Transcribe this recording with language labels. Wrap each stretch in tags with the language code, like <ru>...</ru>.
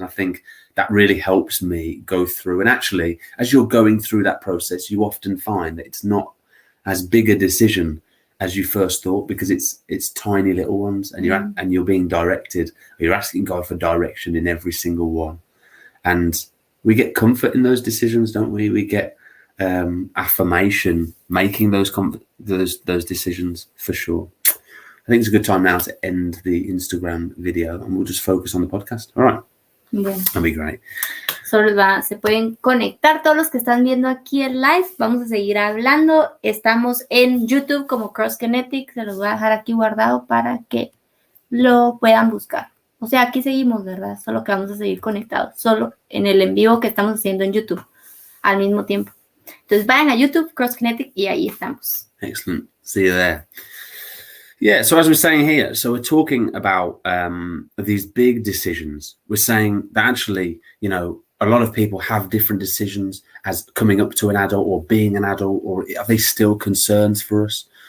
<en>And I think that really helps me go through. And actually, as you're going through that process, you often find that it's not as big a decision as you first thought, because it's tiny little ones, and you're being directed, or you're asking God for direction in every single one. And we get comfort in those decisions, don't we? We get affirmation making those decisions, for sure. I think it's a good time now to end the Instagram video, and we'll just focus on the podcast. All right.</en> <es>Bueno.</es> <en>That'll be great.</en> <es>Se pueden conectar todos los que están viendo aquí el live. Vamos a seguir hablando. Estamos en YouTube como Cross Kinetic. Se los voy a dejar aquí guardado para que lo puedan buscar. O sea, aquí seguimos, ¿verdad? Solo que vamos a seguir conectados. Solo en el en vivo que estamos haciendo en YouTube al mismo tiempo. Entonces vayan a YouTube, Cross Kinetic, y ahí estamos.</es> <en>Excellent. See you there. Yeah, so as we're saying here, so we're talking about these big decisions. We're saying that actually, you know, a lot of people have different decisions as coming up to an adult or being an adult, or are they still concerns for us?</en>